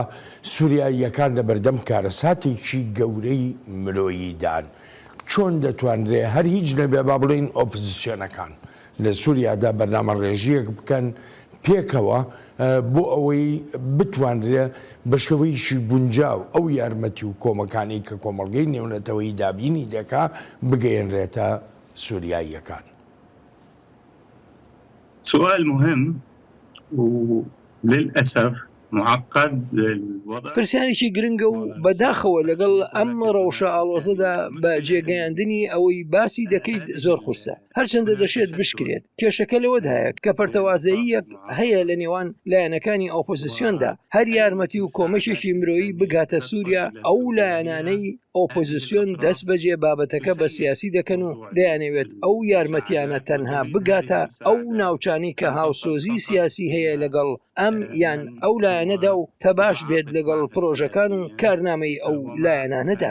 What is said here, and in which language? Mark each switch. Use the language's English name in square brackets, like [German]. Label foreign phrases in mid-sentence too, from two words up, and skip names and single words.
[Central Kurdish] سووریاییەکان لە بەردەم کارەساتێکی گەورەی مرۆییدان چۆن دەتوانرێ هەر هیچ نەبێ با بڵێن ئۆپۆزیسیۆنەکان لە سووریادا بەرنامە ڕێژیەک بکەن پێکەوە بۆ ئەوەی بتوانرێ بەشەوەیشی گونجاو ئەو یارمەتی و کۆمەکانی کە کۆمەڵگەی نێونەتەوەی دابینی دەکا بگەیەنرێتە سووریاییەکان. [Arabic] سؤال مهم وللأسف معقد. [Central Kurdish] پرسیارێکی گرنگە و بەداخەوە لەگەڵ ئەم ڕەوشە ئاڵۆزەدا بە جێگەیاندنی ئەوەی باسی دەکەیت زۆر قورسە هەرچەندە دەشێت بشکرێت. کێشەکە لەوەدایە کە پەرتەوازەیەک هەیە لە نێوان لایەنەکانی ئۆپۆزیسیۆندا هەر یارمەتی و کۆمەشێکی مرۆیی بگاتە سووریا ئەو لایەنانەی ئۆپۆزیسیۆن دەست بەجێ بابەتەکە بە سیاسی دەکەن و دەیانەوێت ئەو یارمەتیانە تەنها بگاتە ئەو ناوچانی کە هاوسۆزی سیاسی هەیە لەگەڵ ئەم یان ئەو لایەنەدا و تەباش بێت لەگەڵ پرۆژەکان و کارنامەی ئەو لایەنانەدا.